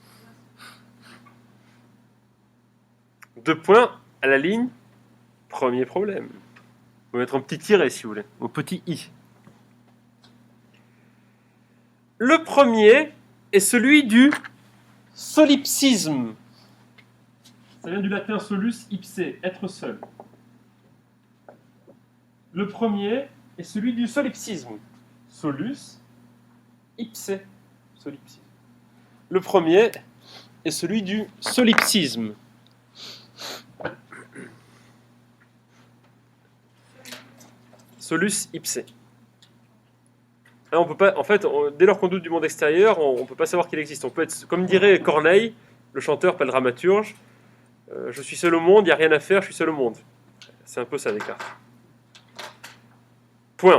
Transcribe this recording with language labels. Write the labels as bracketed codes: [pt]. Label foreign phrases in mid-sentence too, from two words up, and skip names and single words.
[fr] Deux points à la ligne. Premier problème. On va mettre un petit tiret si vous voulez, au petit i. Le premier est celui du solipsisme. Ça vient du latin [la] solus ipse, [fr] être seul. Le premier est celui du solipsisme. [la] Solus ipse, solipsisme. [fr] Le premier est celui du solipsisme. [la] Solus ipse. [fr] Là, on peut pas, en fait, dès lors qu'on doute du monde extérieur, on ne peut pas savoir qu'il existe. On peut être, comme dirait Corneille, le chanteur, pas le dramaturge, je suis seul au monde, il n'y a rien à faire, je suis seul au monde. C'est un peu ça, Descartes. Point.